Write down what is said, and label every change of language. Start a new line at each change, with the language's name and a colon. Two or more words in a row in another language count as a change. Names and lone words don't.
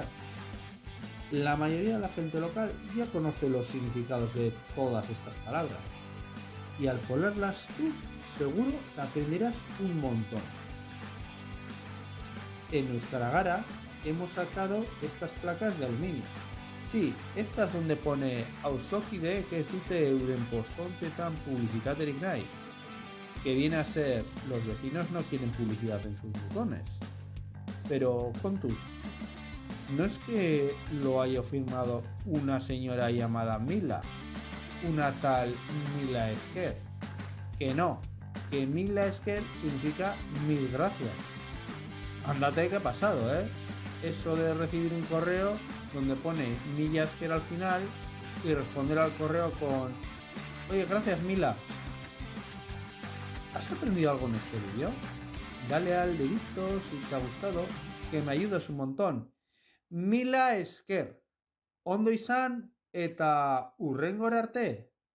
Spanish: La mayoría de la gente local ya conoce los significados de todas estas palabras, y al ponerlas tú, seguro que aprenderás un montón. En Euskara Gara hemos sacado estas placas de aluminio. Sí, estas donde pone
Basque: auzokide que zute euren postontetan publicitaterik nahi,
Spanish: que viene a ser los vecinos no quieren publicidad en sus botones. Pero kontuz, no es que lo haya firmado una señora llamada Mila, una tal
Basque: Mila Esker,
Spanish: que no, que
Basque: Mila Esker
Spanish: significa mil gracias. Ándate que ha pasado, eso de recibir un correo donde pone
Basque: Mila Esker
Spanish: al final y responder al correo con oye, gracias Mila. ¿Has aprendido algo en este vídeo? Dale al dedito si te ha gustado, que me ayudas un montón.
Basque: Mila Esker, ondo izan eta hurrengora arte.